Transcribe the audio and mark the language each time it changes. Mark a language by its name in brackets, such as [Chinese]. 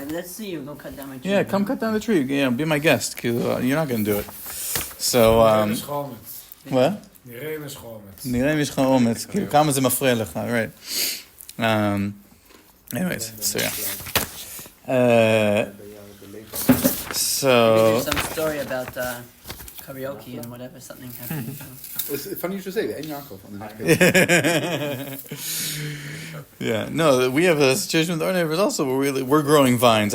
[English] Let's see you go cut down my tree. Yeah, come cut down the tree. Yeah, be my guest, because you're not going to do it. So, what? [Hebrew] נראה אם יש לך אומץ, כאילו, כמה זה מפריע לך, [English] right. Anyways, so yeah. Maybe there's some story about karaoke and whatever, something happened. It's funny you should say that. En Yaakov on the next page. Yeah, no, we have a situation with our neighbors also where we're growing vines.